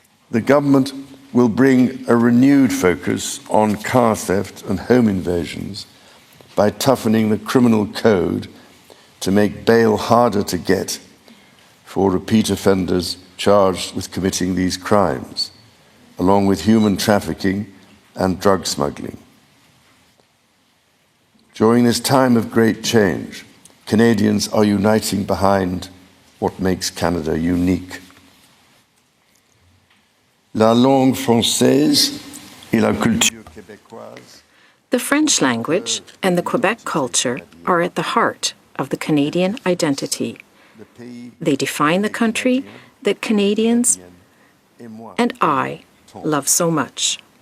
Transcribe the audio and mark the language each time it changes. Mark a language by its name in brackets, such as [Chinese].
[English] The government will bring a renewed focus on car theft and home invasions by toughening the criminal code to make bail harder to get for repeat offenders charged with committing these crimes, along with human trafficking and drug smuggling. During this time of great change, Canadians are uniting behind what makes Canada unique. [French] La langue française et la culture québécoise. [English] The French language and the Quebec culture are at the heart of the Canadian identity. They define the country that Canadians and I love so much.